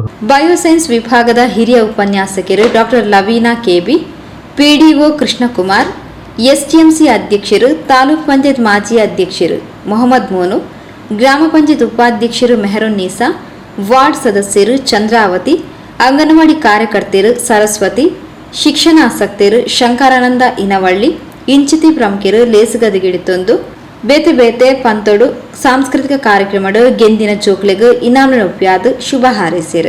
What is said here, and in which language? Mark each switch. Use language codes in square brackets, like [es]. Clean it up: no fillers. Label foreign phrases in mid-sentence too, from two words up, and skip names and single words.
[tcy] ಬಯೋಸೈನ್ಸ್ ವಿಭಾಗದ ಹಿರಿಯ ಉಪನ್ಯಾಸಕರು ಡಾಕ್ಟರ್ ಲವೀನಾ ಕೆಬಿ, ಪಿಡಿಒ ಕೃಷ್ಣಕುಮಾರ್, ಎಸ್ಟಿಎಂಸಿ ಅಧ್ಯಕ್ಷರು, ತಾಲೂಕ್ ಪಂಚಾಯತ್ ಮಾಜಿ ಅಧ್ಯಕ್ಷರು ಮೊಹಮ್ಮದ್ ಮೋನು, ಗ್ರಾಮ ಪಂಚಾಯತ್ ಉಪಾಧ್ಯಕ್ಷರು ಮೆಹರುನ್ ನೀಸಾ, ವಾರ್ಡ್ ಸದಸ್ಯರು ಚಂದ್ರಾವತಿ, ಅಂಗನವಾಡಿ ಕಾರ್ಯಕರ್ತೆಯರು ಸರಸ್ವತಿ, ಶಿಕ್ಷಣಾಸಕ್ತರು ಶಂಕರಾನಂದ ಇನವಳ್ಳಿ, ಇಂಚಿತಿ ಪ್ರಮುಖರು ಲೇಸುಗದಿಗಿಡಿತೊಂದು ಬೇತೆ ಬೇತೆ ಪಂತೊಡು ಸಾಂಸ್ಕೃತಿಕ ಕಾರ್ಯಕ್ರಮಡು ಗೆಂದಿನ ಜೋಕ್ಲೆಗೂ ಇನಾಮನ ಉಪ್ಯಾದು ಶುಭ ಹಾರೈಸಿರು.